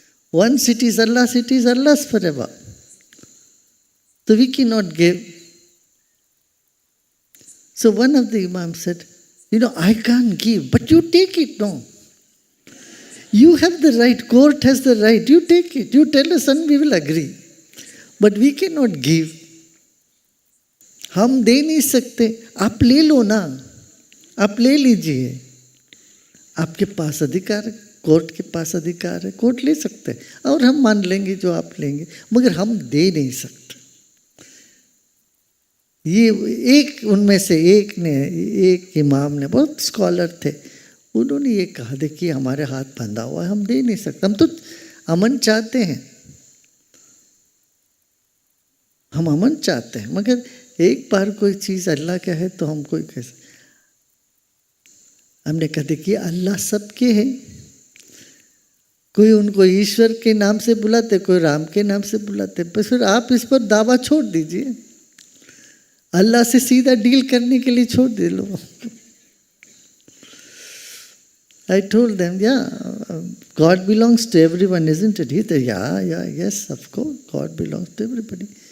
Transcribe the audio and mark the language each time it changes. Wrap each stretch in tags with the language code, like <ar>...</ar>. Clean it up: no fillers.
<en>Once it is Allah's forever. So we cannot give. So one of the imams said, I can't give, but you take it, no. You have the right, court has the right, you take it, you tell us and we will agree. But we cannot give.</en> <hi>हम दे नहीं सकते, आप ले लो ना, आप ले लीजिए, आपके पास अधिकार है, कोर्ट के पास अधिकार है, कोर्ट ले सकते हैं और हम मान लेंगे जो आप लेंगे, मगर हम दे नहीं सकते. ये एक उनमें से एक इमाम ने, बहुत स्कॉलर थे, उन्होंने ये कहा, देखिए हमारे हाथ बंधा हुआ है, हम दे नहीं सकते, हम तो अमन चाहते हैं, हम अमन चाहते हैं, मगर एक बार कोई चीज़ अल्लाह का है तो हम कोई कैसे. हमने कहा, देखिए अल्लाह सबके है, कोई उनको ईश्वर के नाम से बुलाते, कोई राम के नाम से बुलाते, पर फिर आप इस पर दावा छोड़ दीजिए, अल्लाह से सीधा डील करने के लिए छोड़ दे लो।</hi> <en>I told them, yeah, God belongs to everyone, isn't it? He said, yeah, yes, of course, God belongs to everybody.</en>